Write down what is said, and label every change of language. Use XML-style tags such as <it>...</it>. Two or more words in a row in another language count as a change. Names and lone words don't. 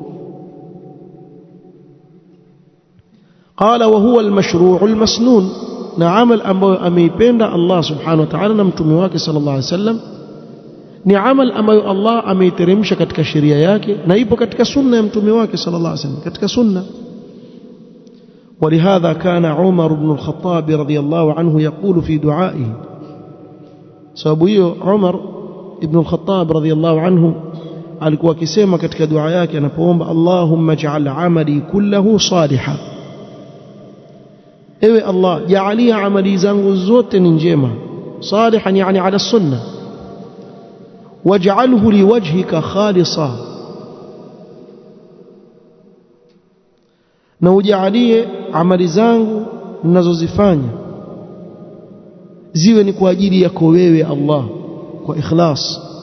<ar>قال وهو المشروع المسنون,</ar> <sw>na amal ambayo ameipenda Allah</sw> <ar>سبحانه وتعالى</ar> <sw>na mtume wake</sw> <ar>صلى الله عليه وسلم</ar> <sw>ni amal ambayo Allah ameiteremsha katika sheria yake na ipo katika sunna ya mtume wake</sw> <ar>صلى الله عليه وسلم,</ar> <sw>katika sunna.</sw> <ar>ولهذا كان عمر بن الخطاب رضي الله عنه يقول في دعائه،</ar> <sw>sababu hiyo Umar ibn al-Khattab</sw> <ar>رضي الله عنه</ar> <sw>alikuwa akisema katika dua yake anapoomba,</sw> <ar>اللهم اجعل عملي كله صالحا,</ar> <sw>ewe Allah jaalia amali zangu zote ni njema, salihan yani ala sunna,</sw> <ar>واجعله لوجهك خالصا,</ar> <sw>na ujaalie amali zangu ninazozifanya ziwe ni kwa ajili yako wewe Allah, kwa ikhlas.</sw>